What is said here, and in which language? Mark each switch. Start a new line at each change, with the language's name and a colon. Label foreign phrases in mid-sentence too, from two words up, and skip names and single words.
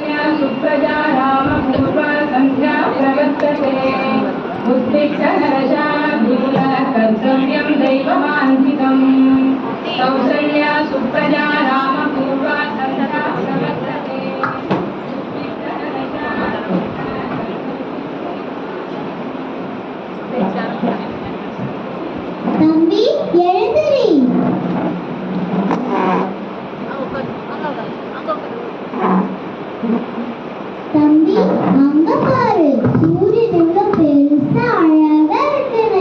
Sanskrit: सुप्रजा रामपूर्वा सन्ध्या प्रवर्तते उत्तिष्ठ नरशार्दूल कर्तव्यं दैवमान्वितम् कौसल्या सुप्रजा रामपूर्वा सन्ध्या प्रवर्तते
Tamil: தம்பி எழுந்திரி. தம்பி அங்க பாரு, சூரியன் எவ்வளவு பெருசா அழகா இருக்குன்னு.